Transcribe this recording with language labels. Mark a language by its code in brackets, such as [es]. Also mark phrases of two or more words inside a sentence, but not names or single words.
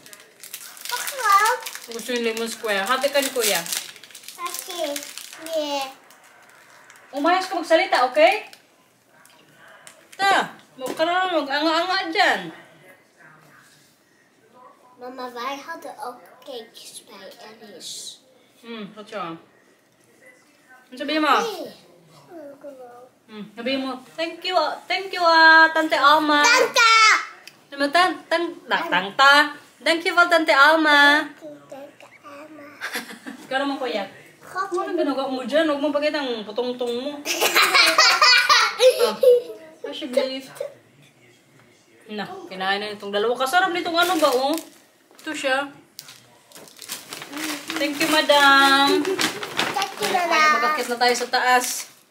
[tl] Gusto yung [en] lemon square. [tl] Hati ka ni Kuya. Umayos ka magsalita, okay? Huwag ka na mag-anga-anga dyan. Mama, [nl] wij hadden ook cakejes bij Alice. [tl] Wat siya? Ano sabihin mo? Sabihin mo, [en] thank you, Tante Alma. Tante! Tanta. Thank you, Tante Alma. Tante Alma. [tl] Ikaw naman, Kuya. Ano ginagawa mo dyan? Huwag mo bagay ang putong-tong mo. [en] Fresh beef. [tl] Na, kinain na itong dalawa. Kasarap nitong oh. Ito siya. [en] Thank you, Madam. [tl] Magkakit na tayo sa taas.